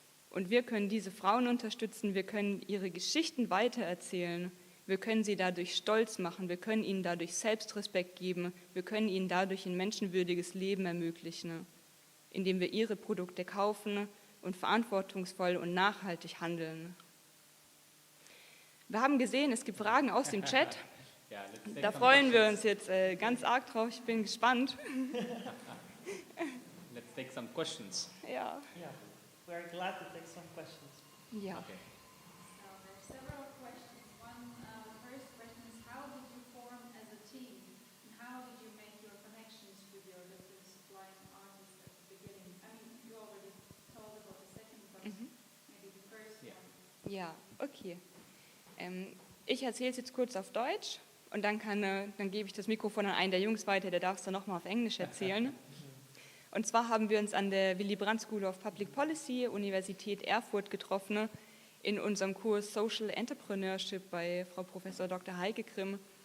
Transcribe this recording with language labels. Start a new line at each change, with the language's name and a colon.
German: Und wir können diese Frauen unterstützen, wir können ihre Geschichten weitererzählen, wir können sie dadurch stolz machen, wir können ihnen dadurch Selbstrespekt geben, wir können ihnen dadurch ein menschenwürdiges Leben ermöglichen, indem wir ihre Produkte kaufen und verantwortungsvoll und nachhaltig handeln. Wir haben gesehen, es gibt Fragen aus dem Chat. Da freuen wir uns jetzt ganz arg drauf. Ich bin gespannt.
English: Let's take some questions.
German: Ja.
English: Yeah, we are glad to take some questions.
German: Ja.
English: Okay. So there are several questions. One first question is, how did you form as a team, and how did you make your connections with your different supplying artists at the beginning? I mean, you already told about the second, but maybe the first Yeah. one.
German: Ja, okay. Ich erzähle es jetzt kurz auf Deutsch und dann gebe ich das Mikrofon an einen der Jungs weiter, der darf es dann nochmal auf Englisch erzählen. Und zwar haben wir uns an der Willy Brandt School of Public Policy, Universität Erfurt, getroffen in unserem Kurs Social Entrepreneurship bei Frau Professor Dr. Heike Grimm.